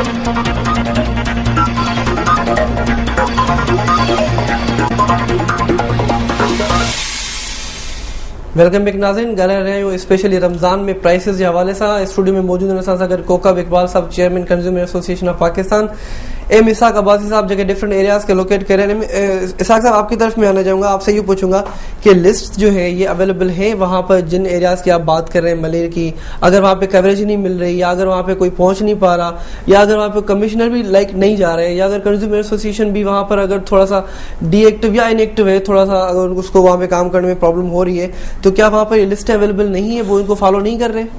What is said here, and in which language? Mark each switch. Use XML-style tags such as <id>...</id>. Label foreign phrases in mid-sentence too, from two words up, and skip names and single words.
<en>welcome back ناظرین.</en> <sd>ॻाल्हाए रहिया आहियूं स्पेशली रमज़ान में प्राइसिस जे हवाले सां. स्टूडियो में मौजूद आहिनि असां सां गॾु कोकब इकबाल साहब, चेयरमैन कंज्यूमर एसोसिएशन ऑफ पाकिस्तान, एम इसहाक अब्बासी साहब</sd> <ur>جو کہ</ur> <en>different areas</en> <ur>کے لوکیٹ کر رہے ہیں. اسحاق صاحب، آپ کی طرف میں آنا چاہوں گا، آپ سے یہ پوچھوں گا کہ لسٹ جو ہے یہ اویلیبل ہے وہاں پر جن ایریاز کی آپ بات کر رہے ہیں ملیر کی، اگر وہاں پے کوریج نہیں مل رہی، یا اگر وہاں پے کوئی پہنچ نہیں پا رہا، یا اگر وہاں پے کمشنر بھی نہیں جا رہے، یا اگر</ur> <en>consumer association</en> <ur>بھی وہاں پر اگر تھوڑا سا ڈی ایکٹو یا ان ایکٹو ہے، تھوڑا سا اگر اس کو وہاں پے کام کرنے میں پرابلم ہو رہی ہے، تو کیا وہاں پر یہ لسٹیں اویلیبل نہیں ہے، وہ ان کو فالو نہیں کر رہے?</ur>